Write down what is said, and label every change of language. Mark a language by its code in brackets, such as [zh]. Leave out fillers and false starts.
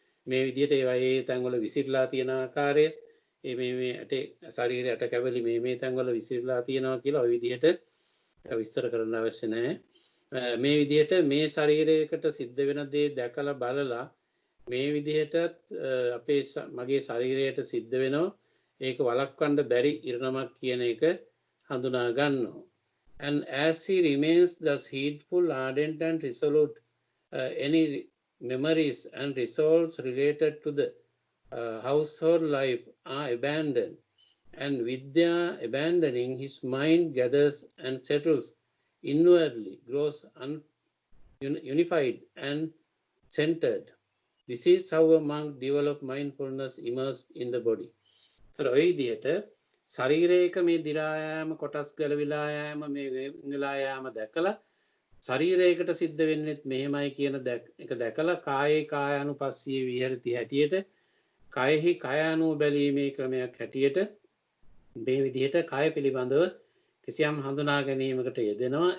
[si] මේ විදිහට ඒවා ඒ තැන්වල විසිරලා තියෙන ආකාරය මේ ඇට ශරීරය ඇට කැවලි මේ තැන්වල විසිරලා තියෙනවා කියලා ওই විදිහට විස්තර කරන්න අවශ්‍ය නැහැ. මේ විදිහට මේ ශරීරයකට සිද්ධ වෙන දේ දැකලා බලලා මේ විදිහටත් මගේ ශරීරයට සිද්ධ වෙනවා. ඒක වළක්වන්න බැරි ඉරණමක් කියන එක හඳුනා ගන්නවා. [en] And as he remains thus heedful, ardent, and resolute, any memories and resolves related to the household life are abandoned. And with their abandoning, his mind gathers and settles inwardly, grows unified and centered. This is how a monk develops mindfulness immersed in the body. [si] So, ඔය විදිහට ශරීරයක මේ දිරා යාම කොටස් ගලවිලා යාම මේ වෙලා යාම දැකලා ශරීරයකට සිද්ධ වෙන්නේ මෙහෙමයි කියන එක දැකලා කායේ කායානුපස්සී විහෙරති හැටියට කයෙහි කය අනුව බැලීමේ ක්‍රමයක් හැටියට මේ විදිහට කය පිළිබඳව කිසියම් හඳුනා ගැනීමකට යෙදෙනවා.